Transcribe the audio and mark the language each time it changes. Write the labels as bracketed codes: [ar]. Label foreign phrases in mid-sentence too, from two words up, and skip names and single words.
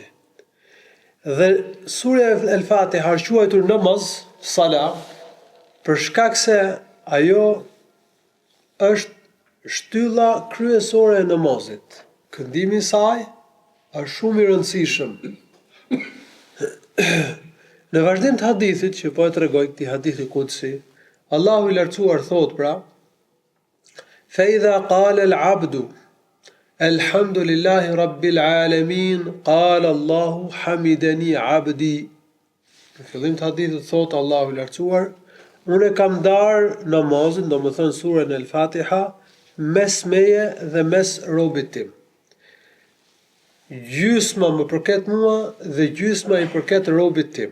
[sq] Dhe surja El Fatiha është quajtur namaz, sala, për shkak se ajo është shtylla kryesore e namazit. Këndimi i saj është shumë i rëndësishëm. Në vazhdim të hadithit që po e tregoj, këtij hadithi qudsi, Allahu i lartësuar thot pra: [ar] "فإذا قال العبد الحمد لله رب العالمين، قال الله حمدني عبدي." [sq] Në fillim të hadithit thot Allahu i lartësuar: "Unë kam dar namazin, do të thënë surën El Fatiha, mes meje dhe mes robit tim. Gjysma më përket mua dhe gjysma i përket robit tim.